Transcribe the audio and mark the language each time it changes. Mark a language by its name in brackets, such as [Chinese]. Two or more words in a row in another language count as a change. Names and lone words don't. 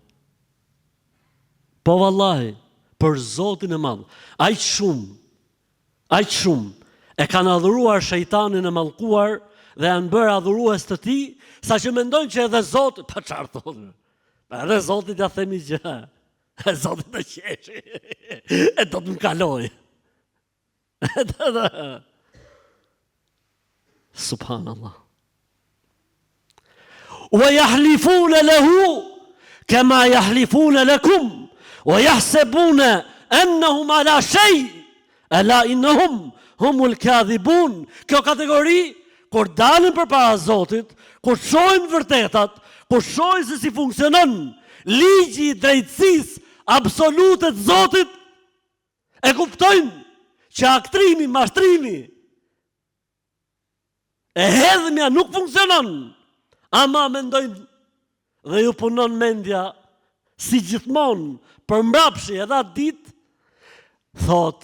[Albanian] Po vallahi, për Zotin e madh, aq shumë e kanë adhuruar shejtanin e mallkuar dhe janë bërë adhurues të tij, saqë mendojnë që edhe Zoti, pa çfarë thonë. Pa edhe Zotit ja themi gjë. E Zotit të qeshi. E do të më kaloj. Subhanallah. [Arabic] ويحلفون له كما يحلفون لكم ويحسبون أنهم على شيء ألا إنهم هم الكاذبون. [Albanian] Kjo kategori kur dalin përpara Zotit, kur shohin vërtetat, kur shohin se si funksionon ligji i drejtësisë absolute të Zotit, e kuptojnë që aktrimi, mashtrimi, e hedhmja nuk funksionon, ama mendojnë dhe ju punon mendja si gjithmonë për mbrapshi edhe atë ditë, thot